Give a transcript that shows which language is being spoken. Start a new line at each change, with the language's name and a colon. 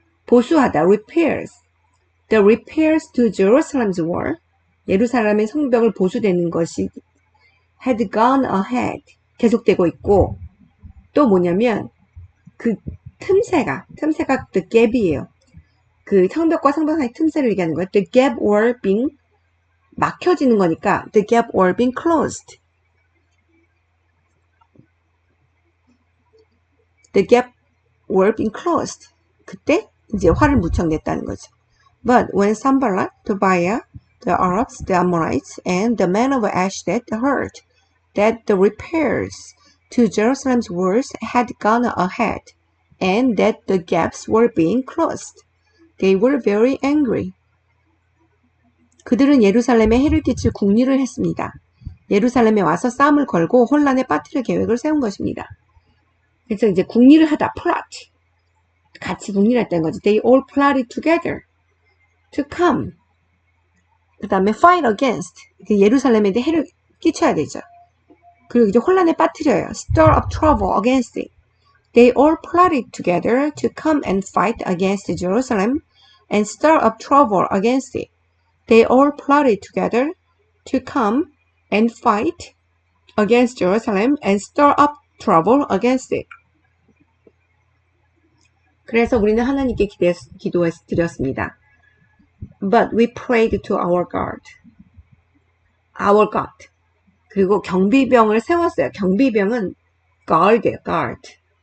Korean: 보수하다,
English: repairs. The repairs to Jerusalem's wall,
Korean: 예루살렘의 성벽을 보수되는 것이
English: had gone ahead,
Korean: 계속되고 있고, 또 뭐냐면 그 틈새가 the gap이에요. 그 성벽과 성벽 사이 틈새를 얘기하는 거예요.
English: The gap were being
Korean: 막혀지는 거니까
English: the gap were being closed. The gap were being closed.
Korean: 그때 이제 화를 무척 냈다는 거죠.
English: But when Sanballat, Tobiah, the Arabs, the Ammonites, and the men of Ashdod heard that the repairs to Jerusalem's walls had gone ahead, and that the gaps were being closed, they were very angry.
Korean: 그들은 예루살렘에 해를 끼칠 궁리를 했습니다. 예루살렘에 와서 싸움을 걸고 혼란에 빠뜨릴 계획을 세운 것입니다. 그래서 이제 궁리를 하다, plot. 같이 궁리를 했다는 거죠.
English: They all plotted together to come.
Korean: 그 다음에
English: fight against.
Korean: 예루살렘에 대해 해를 끼쳐야 되죠. 그리고 이제 혼란에 빠뜨려요.
English: Stir up trouble against it. They all plotted together to come and fight against Jerusalem and stir up trouble against it. They all plotted together to come and fight against Jerusalem and stir up trouble against it.
Korean: 그래서 우리는 하나님께 기도드렸습니다.
English: But we prayed to our God. Our God.
Korean: 그리고 경비병을 세웠어요. 경비병은 guard예요, guard.